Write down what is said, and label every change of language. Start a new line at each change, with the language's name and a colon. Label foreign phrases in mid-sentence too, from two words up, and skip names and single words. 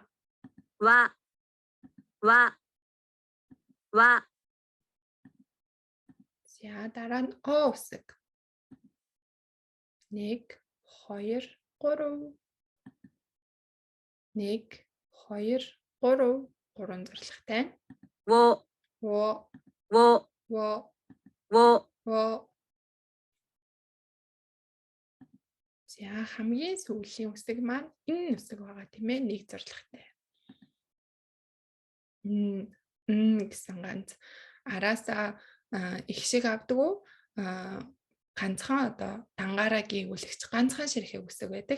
Korean: 와, 와, 와,
Mongolian: За дараа нь о үсэг. 1 2 3. 1 2 3. Гурван зорилготой.
Korean: 워, Во. 워, Во. 워, Во.
Mongolian: За хамгийн сүүлийн үсэг маань энэ үсэг байгаа тийм ээ, нэг зорилготой. Гэсэн ганц араасаа их шиг авдаг. Ганцхан одоо дангаараа гүйгүүлэгч ганцхан ширхэг үсэг байдаг.